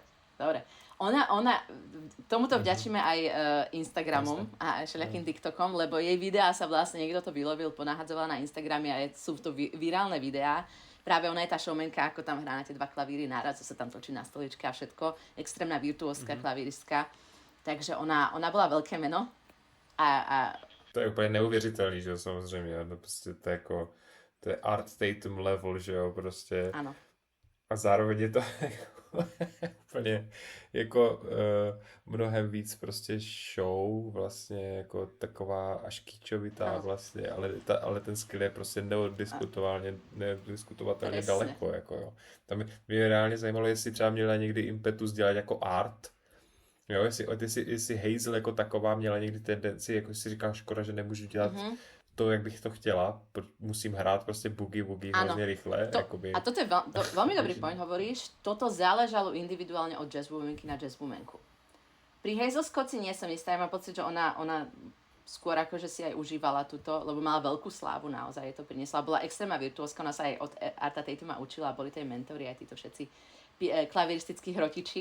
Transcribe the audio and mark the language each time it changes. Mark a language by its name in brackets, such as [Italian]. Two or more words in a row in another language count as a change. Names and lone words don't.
[Slovak] Ona, tomuto vďačíme aj Instagramom a všelijakým TikTokom, lebo jej videá sa vlastne, niekto to vylovil, ponahadzoval na Instagrame a sú to virálne videá. Práve ona je tá showmanka, ako tam hrá na tie 2 klavíry naraz, co sa tam točí na stoličke a všetko. Extrémna virtuózska klavíristka. Takže ona bola veľké meno. [Czech] To je úplně neuvěřitelný, že jo, samozřejmě. No prostě to je jako, to je Art Tatum level, že jo, prostě. Ano. A zároveň je to úplně jako mnohem víc prostě show, vlastně jako taková až kýčovitá vlastně, ale ten skill je prostě nediskutovatelně daleko, jako jo. Tam mě reálně zajímalo, jestli třeba měla někdy impetus dělat jako art, jo, jestli Hazel jako taková měla někdy tendenci, jako si říkám, škoda, že nemůžu dělat to, jak bych to chtěla, musím hrát prostě boogie hrozně rychle. [Slovak] A toto je veľmi dobrý point, hovoríš, toto záležalo individuálne od jazzwomanky na jazzwomanku. Pri Hazel Scott si nie som istá, ja mám pocit, že ona skôr akože si aj užívala túto, lebo mala veľkú slávu, naozaj je to priniesla. Bola extrémna virtuózka, ona sa aj od Arta Tatuma učila, boli to jej mentori, aj títo všetci klaviristickí hrotiči.